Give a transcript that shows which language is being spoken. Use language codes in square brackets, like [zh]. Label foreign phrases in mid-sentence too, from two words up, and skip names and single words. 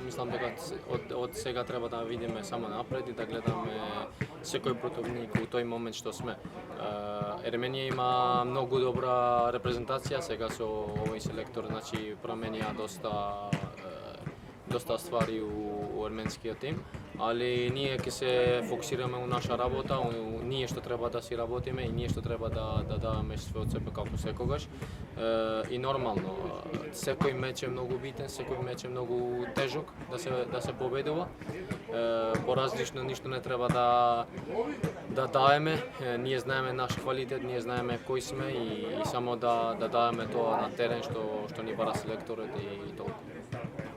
[mk] Mislim da od svega treba da vidime samo napred i da gledame svekoj protivnik u toj moment što sme. Armenija ima mnogo dobra reprezentacija, сега su ovaj selektor znači promenija dosta stvari u armenskия tim, ali ние ќе се фокусираме у наша работа, ние што треба да си работиме и ние што треба да даваме све од себе како секогаш. И нормално, секој меч е многу битен, секој меч е многу тежок да се победува. Поразлично ништо не треба да даеме, ние знаеме наш квалитет, ние знаеме кои сме и само да даеме тоа на терен што ни бара селекторот и толку.